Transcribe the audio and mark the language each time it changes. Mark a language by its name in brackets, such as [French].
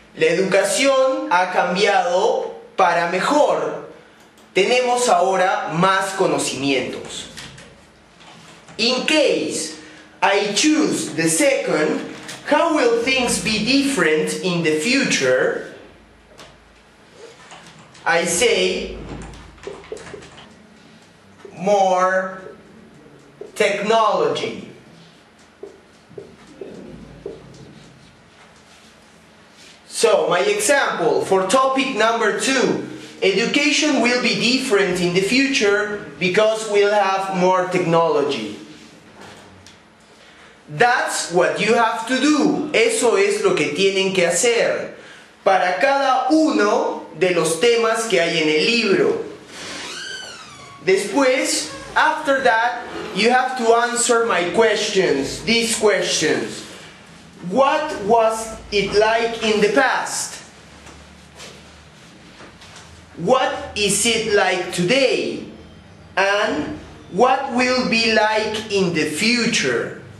[Spanish] La educación ha cambiado para mejor. Tenemos ahora más conocimientos. [English] In case I choose the second, how will things be different in the future? I say more technology. So, my example for topic number 2, education will be different in the future because we'll have more technology. That's what you have to do. [Spanish] Eso es lo que tienen que hacer para cada uno de los temas que hay en el libro. [English] Después, after that, you have to answer my questions, these questions. What was it like in the past? What is it like today? And what will be like in the future?